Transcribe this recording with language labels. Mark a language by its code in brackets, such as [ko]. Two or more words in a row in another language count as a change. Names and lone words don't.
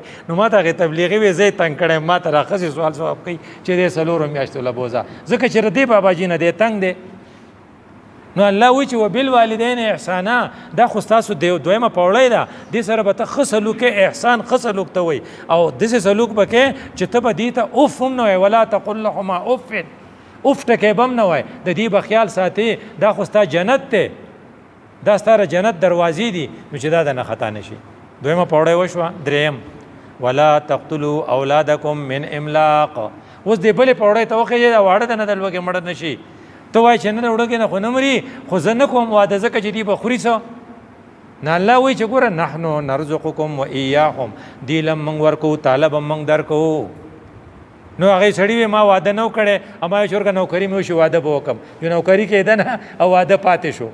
[ps] نو ما ته هغې تبلیغي وی زه یې تنګ کړی، ما ته را ښځې سوال ځواب کوي چې دی 4 میاشتو له بوځه، ځکه چې د دې باباجي نه دی تنګ دی. نو الله وایي چې [ar] وبالوالدین احسانا. [ps] دا خو ستاسو دویمه پوړۍ ده، دې سره به ته ښه سلوک احسان ښه سلوک ته وایي، او داسې سلوک به کې چې ته به دې ته اف هم نه وایي، [ar] ولا تقل لهما اف، [ps] اف ټکی به هم نه وایي، د دې به خیال ساتې. دا خو ستا جنت دی، دا ستا جنت دروازې دي، نو چې دا د نه خطا نه شي. دویمه پوړۍ وشوه. [ar] دریم ولا تقتلوا اولادکم من املاق. [ps] اوس دې بلې پوړۍ ته وخېږي دا واړه د نه د لوږې مړه نه شي. ته وایې چې نه د وړوکې نه خو نه مري، خو زه نه کوم واده ځکه چې دې به خوري څه. نه الله وایي چې ګوره [ar] نحنو نرزقکم و ایاهم، [ps] دې له موږ ورکوو تاله به موږ درکوو. نو هغې سړي وی ما واده نه و کړی، اما یو چورګه نوکري مې وشي واده به وکړم، یو نوکري کېده نه او واده پاتې شو.